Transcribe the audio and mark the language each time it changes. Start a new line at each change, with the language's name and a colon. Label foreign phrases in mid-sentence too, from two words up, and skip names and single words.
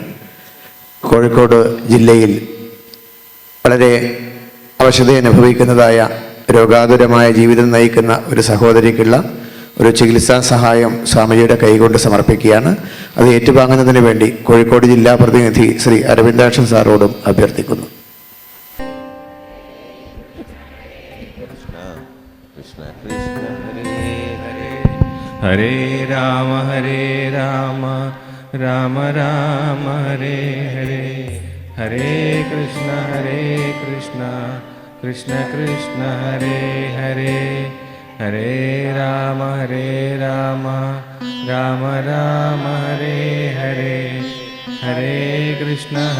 Malayalam: കോഴിക്കോട് ജില്ലയിൽ വളരെ അവശത അനുഭവിക്കുന്നതായ രോഗാതുരമായ ജീവിതം നയിക്കുന്ന ഒരു സഹോദരിക്കുള്ള ഒരു ചികിത്സാ സഹായം സ്വാമിജിയുടെ കൈകൊണ്ട് സമർപ്പിക്കുകയാണ്. അത് ഏറ്റുവാങ്ങുന്നതിന് വേണ്ടി കോഴിക്കോട് ജില്ലാ പ്രതിനിധി ശ്രീ അരവിന്ദാക്ഷൻ സാറോടും അഭ്യർത്ഥിക്കുന്നു.
Sanskrit: ഹരേ രാമ രാമ രാമ ഹരേ ഹരേ, ഹരേ കൃഷ്ണ കൃഷ്ണ കൃഷ്ണ ഹരേ ഹരേ, ഹരേ രാമ രാമ രാമ ഹരേ ഹരേ, ഹരേ കൃഷ്ണ